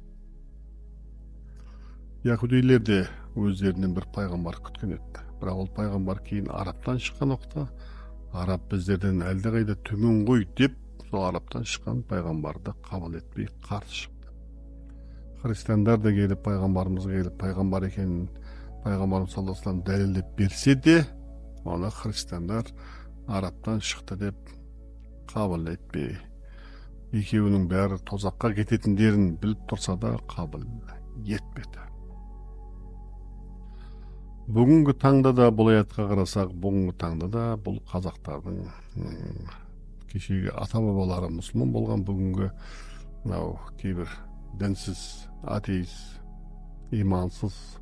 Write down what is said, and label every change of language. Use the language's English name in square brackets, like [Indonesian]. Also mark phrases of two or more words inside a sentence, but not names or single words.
[Kazakh] Яһудилер де өздерінен бір пайғамбар күткен еді. Бірақ ол пайғамбар кейін Арабтан шыққан оқта, Араб біздерден әлдеқайда төмен ғой деп, сол Арабтан шыққан пайғамбарды қабыл етпей қарсы шықты. Христиандар да келіп пайғамбарымызға келіп пайғамбар екенін пайғамбарымыз [Arabic] صلى الله عليه وسلم [Kazakh] дәлелдеп берсе де, оны христиандар Арабтан шықты деп қабыл етпей, екеуінің бәрі тозаққа кететіндерін біліп тұрса да қабыл етпеді. Бүгінгі таңда да бұл аятқа қарасақ, бүгінгі таңда да бұл қазақтардың кешегі ата-бабалары мұсылман болған, бүгінгі кейбір дінсіз, атеист, имансыз,